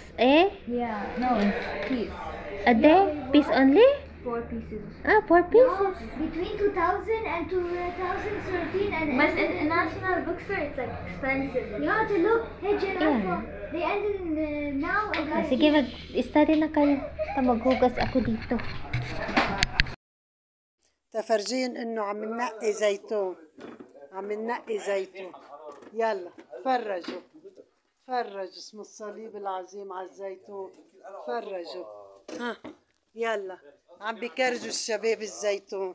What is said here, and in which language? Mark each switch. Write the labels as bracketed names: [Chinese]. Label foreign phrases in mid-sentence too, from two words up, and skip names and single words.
[English] Yeah. No, piece. A day? Piece only? 4 pieces. 4 pieces. Between 2000 and 2013 and But in National Bookstore, it's like expensive. you have to look. Hey, Jen, Yeah. They ended in now and last [Filipino] Sige, mag-study na kayo. Maghugas ako dito. [Arabic] تفرجين انه عم ننقي زيتون. عم ننقي زيتون. يلا فرجوا. فرج اسم الصليب العظيم على الزيتون. فرجوا. ها يلا عم بكرجوا الشباب الزيتون.